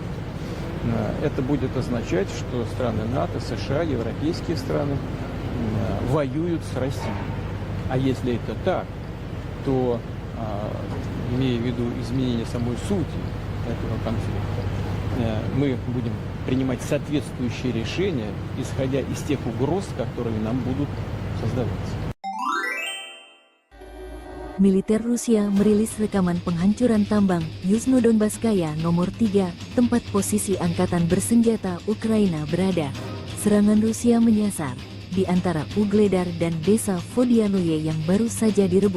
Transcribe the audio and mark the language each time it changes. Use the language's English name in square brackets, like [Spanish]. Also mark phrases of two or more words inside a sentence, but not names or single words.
[Russian] Это будет означать, что страны НАТО, США, европейские страны воюют с Россией. А если это так, то, имея в виду изменение самой сути этого конфликта, мы будем принимать соответствующие решения, исходя из тех угроз, которые нам будут создаваться. [Indonesian] Militer Rusia merilis rekaman penghancuran tambang Yuzhno-Donbasskaya nomor 3, tempat posisi angkatan bersenjata Ukraina berada. Serangan Rusia menyasar di antara Ugledar dan desa Vodianoye yang baru saja direbut.